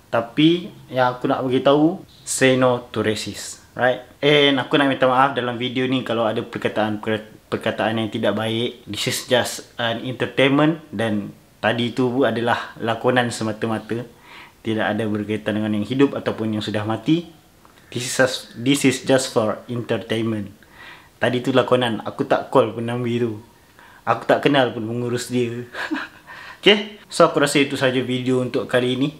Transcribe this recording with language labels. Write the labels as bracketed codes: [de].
[ms] Tapi yang aku nak beritahu, [en] say no to resis. Right? [ms] And aku nak minta maaf dalam video ni kalau ada perkataan yang tidak baik. [en] This is just an entertainment. [ms] Dan tadi tu adalah lakonan semata-mata. Tidak ada berkaitan dengan yang hidup ataupun yang sudah mati. [en] This is just for entertainment. [ms] Tadi tu lakonan. Aku tak call pun Nabi tu. Aku tak kenal pun pengurus dia. Okay. So aku rasa itu saja video untuk kali ini.